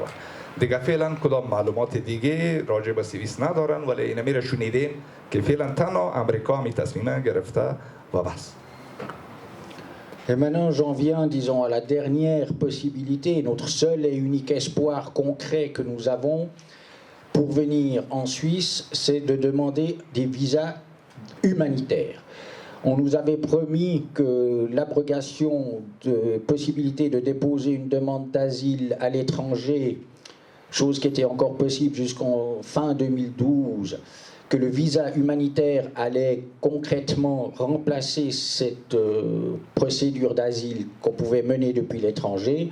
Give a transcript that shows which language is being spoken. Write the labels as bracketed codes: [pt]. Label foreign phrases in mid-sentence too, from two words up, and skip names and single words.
[fa] دیگه فعلا کدام معلومات دیگه راجع به سوئیس ندارن، ولی این میره شنیدیم که فعلا تنها امریکا می تصمیم گرفته و بس. [fr] Et maintenant, j'en viens, disons, à la dernière possibilité, notre seul et unique espoir concret que nous avons pour venir en Suisse, c'est de demander des visas humanitaires. On nous avait promis que l'abrogation de possibilité de déposer une demande d'asile à l'étranger, chose qui était encore possible jusqu'en fin 2012, que le visa humanitaire allait concrètement remplacer cette procédure d'asile qu'on pouvait mener depuis l'étranger.